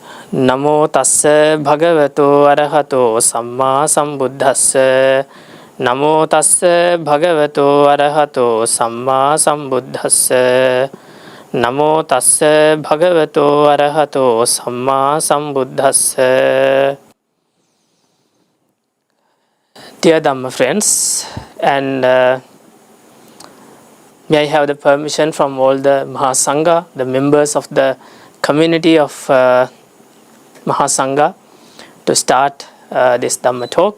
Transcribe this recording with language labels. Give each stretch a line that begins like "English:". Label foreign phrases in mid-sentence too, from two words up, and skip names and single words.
Pali: Namo tassa bhagavato arahato samma sambuddhassa. Namo tassa bhagavato arahato samma sambuddhassa. Namo tassa bhagavato arahato samma sambuddhassa.
English: Dear Dhamma friends, and may I have the permission from all the Mahasangha, the members of the community of Mahasangha, to start this Dhamma talk.